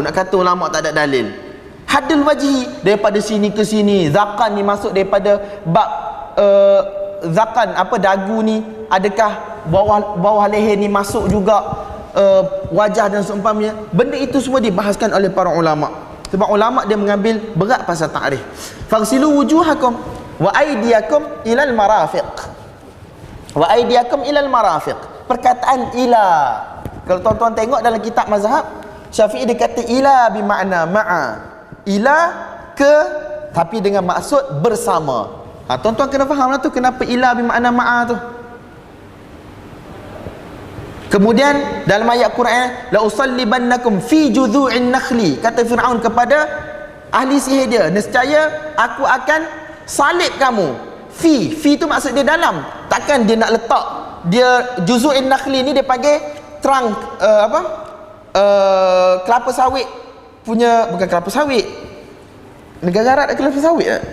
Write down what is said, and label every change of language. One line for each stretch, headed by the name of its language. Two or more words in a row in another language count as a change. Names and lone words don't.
Malay: Nak kata ulama tak ada dalil.
Arabic: حد الوجه
Malay: daripada sini ke sini. Zakan ni masuk daripada bab zakan, apa dagu ni, adakah bawah leher ni masuk juga wajah dan seumpamanya. Benda itu semua dibahaskan oleh para ulama. Sebab ulama dia mengambil berat pasal takrif.
Arabic: فاغسلوا وجوهكم وأيديكم إلى المرافق. وأيديكم إلى المرافق.
Malay: Perkataan ila, kalau tuan-tuan tengok dalam kitab mazhab Syafi'i dia kata ila bermakna ma'a. Ila ke, tapi dengan maksud bersama. Tuan-tuan kena faham lah tu kenapa ila bermakna ma'a tu. Kemudian dalam ayat Quran,
Arabic: لأصلبنكم في جذوع النخل,
Malay: kata Firaun kepada ahli sihir dia, nescaya aku akan salib kamu. Fi tu maksud dia dalam. Takkan dia nak letak dia
Arabic: جذوع النخل
Malay: ni dia panggil terang kelapa sawit punya, bukan kelapa sawit, negara Arab ada kelapa sawit tak?